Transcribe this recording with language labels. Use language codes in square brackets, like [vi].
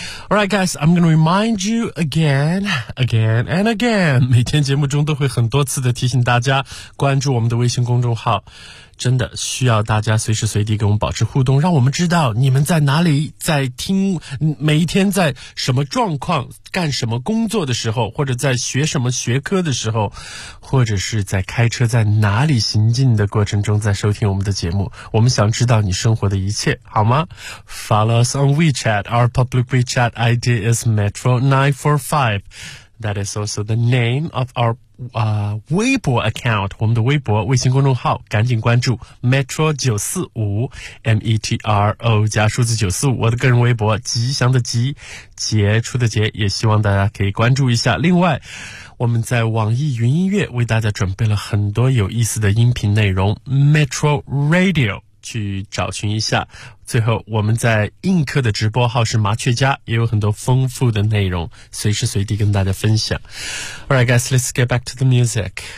[en] All right, guys, I'm going to remind you again, again and again. [zh] 每天节目中都会很多次的提醒大家关注我们的微信公众号。真的需要大家随时随地跟我们保持互动，让我们知道你们在哪里在听，每一天在什么状况干什么工作的时候，或者在学什么学科的时候，或者是在开车在哪里行进的过程中在收听我们的节目。我们想知道你生活的一切，好吗？ [en] Follow us on WeChat. Our public WeChat ID is Metro945. That is also the name of our微博 account, [zh] 我们的微博微信公众号，赶紧关注 Metro945 加数字945，我的个人微博吉祥的吉，杰出的杰，也希望大家可以关注一下。另外我们在网易云音乐为大家准备了很多有意思的音频内容， Metro Radio 去找寻一下，最后我们在映客的直播号是麻雀家，也有很多丰富的内容随时随地跟大家分享。 [en] Alright guys, let's get back to the music.